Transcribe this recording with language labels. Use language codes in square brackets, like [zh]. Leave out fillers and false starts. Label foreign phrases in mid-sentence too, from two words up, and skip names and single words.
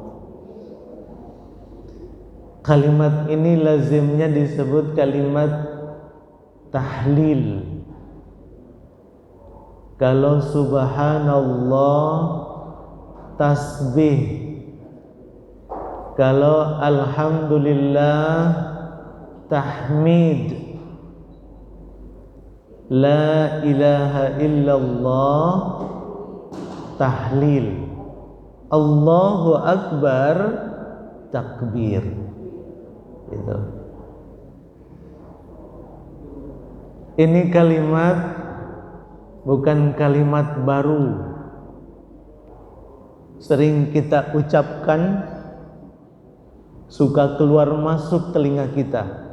[id] Kalimat ini lazimnya disebut kalimat tahlil. Kalau subhanallah tasbih, kalau alhamdulillah tahmid, [ar] لا إله إلا الله tahlil, الله أكبر takbir. [id] Gitu. Ini kalimat bukan kalimat baru, sering kita ucapkan, suka keluar masuk telinga kita.